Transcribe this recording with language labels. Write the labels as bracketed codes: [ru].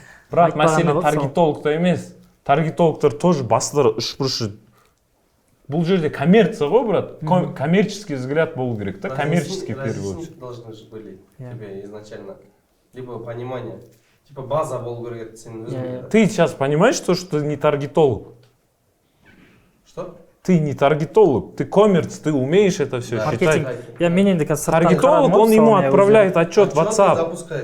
[kk] Бірақ мәселе таргетологта емес. Таргетологтар тоже бастары үшбұрышы. Бұл жерде коммерция ғой, брат. [ru] Коммерческий взгляд [kk] болу керек, да? [ru] Коммерческий перевод. Должны же были тебе изначально. Либо понимание. [kk] Типа база болу керек, сен өзің. [ru] Ты сейчас понимаешь, что ты не таргетолог? Что? Ты не таргетолог, ты коммерц, ты умеешь это все считать. Таргетолог, он ему отправляет отчет в WhatsApp.